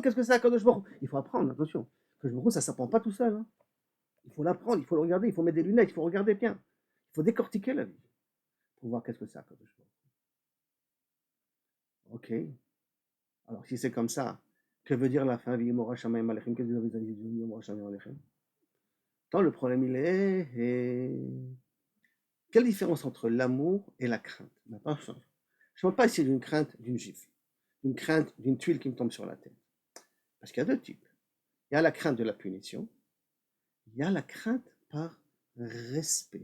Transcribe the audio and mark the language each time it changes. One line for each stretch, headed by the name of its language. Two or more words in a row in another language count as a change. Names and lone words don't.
French: Qu'est-ce que c'est Kadosh Baruch Hu? Il faut apprendre, attention. Kadosh Baruch Hu, ça ne s'apprend pas tout seul. Hein. Il faut l'apprendre, il faut le regarder, il faut mettre des lunettes, il faut regarder bien. Il faut décortiquer la vie pour voir qu'est-ce que c'est Kadosh Baruch Hu. Ok. Alors, si c'est comme ça, que veut dire la fin?
Hebrew: ויהי מורא שמים עליכם.
French: Qu'est-ce que vous avez dit?
Hebrew: ויהי מורא שמים עליכם.
French: Tant le problème, il est. Quelle différence entre l'amour et la crainte? Maintenant, je ne parle pas ici d'une crainte d'une gifle, d'une crainte d'une tuile qui me tombe sur la tête. Parce qu'il y a deux types. Il y a la crainte de la punition, il y a la crainte par respect.